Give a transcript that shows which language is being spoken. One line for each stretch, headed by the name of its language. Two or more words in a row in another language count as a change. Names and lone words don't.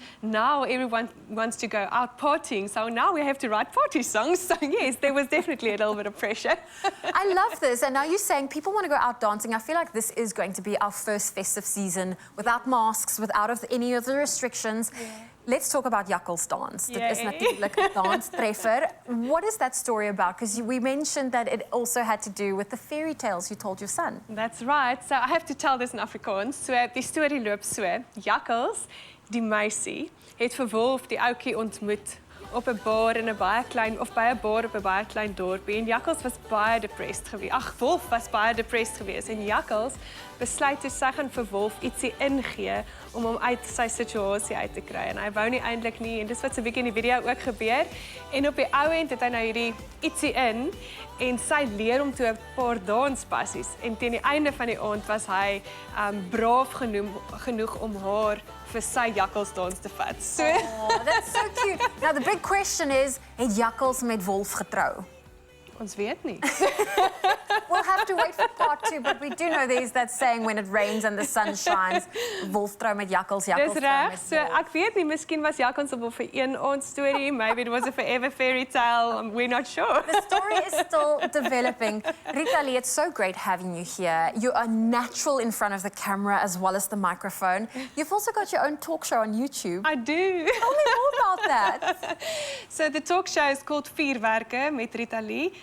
English: Now everyone wants to go out partying, so now we have to write party songs. So yes, there was definitely a little bit of pressure. I love this, and now you're saying people want to go out dancing. I feel like this is going to be our first festive season without masks, without any of the restrictions. Yeah. Let's talk about Jakkals Dance. Yay.
Afrikaans: Dit is natuurlijk 'n danstreffer.
English: What is that story about? Because we mentioned that it also had to do with the fairy tales you told your son. That's right. So I have to tell this in Afrikaans.
Afrikaans: So die storie loop so. Jakkals, die meisie, het vir Wolf die ouetjie ontmoet op 'n bar in 'n baie klein, of by 'n bar op 'n baie klein dorpie, en Jakkals was baie depressed geweest. Ag, Wolf was baie depressed geweest, en Jakkals besluit toe sy gaan vir Wolf ietsie ingee om hom uit sy situasie uit te kry, en hy wou nie eintlik nie, en dis wat so 'n bietjie in die video ook gebeur, en op die ou end het hy nou hierdie ietsie in, en sy leer hom toe 'n paar danspassies, en teen die einde van die aand was hy braaf genoeg om haar vir sy jakkalsdans te vat. So.
English: Oh, that's so cute. Now the big question is,
Afrikaans: het Jakkals met Wolf getrou? Ons weet nie.
English: We'll have to wait for part 2, but we do know there's that saying, when it rains and the sun shines,
Afrikaans: Wolf trou met Jakkals, Jakkals Dis trou reg. met So Wolf. ek weet nie, miskien was Jakkals op vir een aand storie,
English: maybe it was a forever fairy tale, we're not sure. The story is still developing. Rita, it's so great having you here. You are natural in front of the camera as well as the microphone. You've also got your own talk show on YouTube. I do. Tell me more about that. So the talk show is called Vuurwerke met Rita.